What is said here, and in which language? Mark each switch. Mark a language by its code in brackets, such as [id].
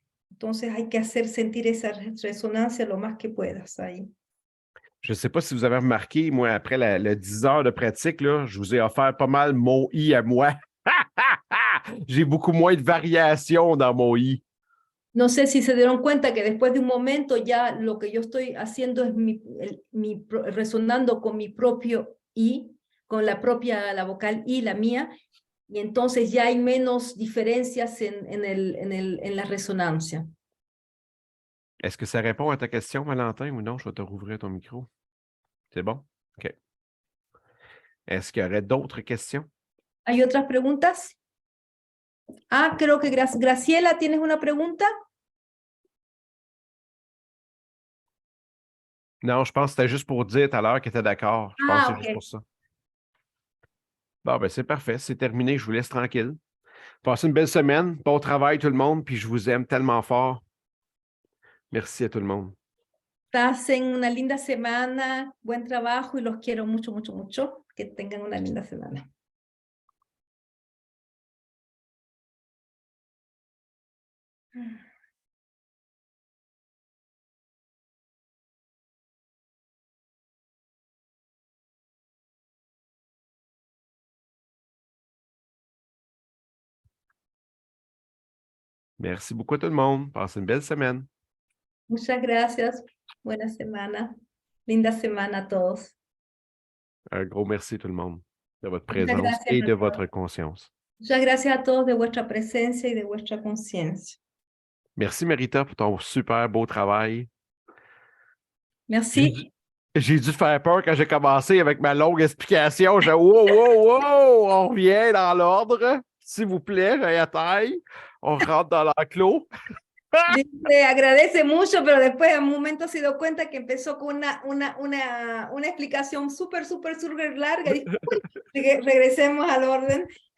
[es] Entonces, hay que hacer sentir esa resonancia lo más que puedas ahí. [fr] Je ne sais pas si vous avez remarqué, moi, après le 10 heures de pratique, là, je vous ai offert pas mal mon I à moi. J'ai beaucoup moins de variations dans mon I. [es] No sé si se dieron cuenta que después de un momento ya lo que yo estoy haciendo es resonando con mi propio I, con la vocal I, la mía, y entonces ya hay menos diferencias en la resonancia. [fr] Est-ce que ça répond à ta question, Valentin, ou non? Je vais te rouvrir ton micro. C'est bon? OK. Est-ce qu'il y aurait d'autres questions? [es] ¿Hay otras preguntas? Ah, creo que Graciela, ¿tienes una pregunta? [fr] Non, je pense que c'était juste pour dire tout à l'heure qu'elle était d'accord. Je pense que c'est juste Ok. pour ça. Bon, ben c'est parfait. C'est terminé. Je vous laisse tranquille. Passez une belle semaine. Bon travail, tout le monde. Puis je vous aime tellement fort. Merci à tout le monde. [es] Pasen una linda semana, buen trabajo y los quiero mucho, mucho, mucho. Que tengan una linda semana. [fr] Merci beaucoup à tout le monde. Passez une belle semaine. [es] Muchas gracias. Buena semana. Linda semana a todos. [fr] Un gros merci tout le monde de votre [es] Muchas [fr] présence [es] gracias [fr] et [es] a todos. [fr] votre conscience. [es] Muchas gracias a todos de vuestra presencia y de vuestra conciencia. [fr] Merci, Marita, pour ton super beau travail. Merci. J'ai dû faire peur quand j'ai commencé avec ma longue explication. J'ai wow, wow, wow, on revient dans l'ordre. S'il vous plaît, j'ai la taille. On rentre dans l'enclos. [es] Dice, agradece mucho, pero después en un momento se dio cuenta que empezó con una explicación súper, súper, súper larga. Y dijo, "Uy, regresemos al orden."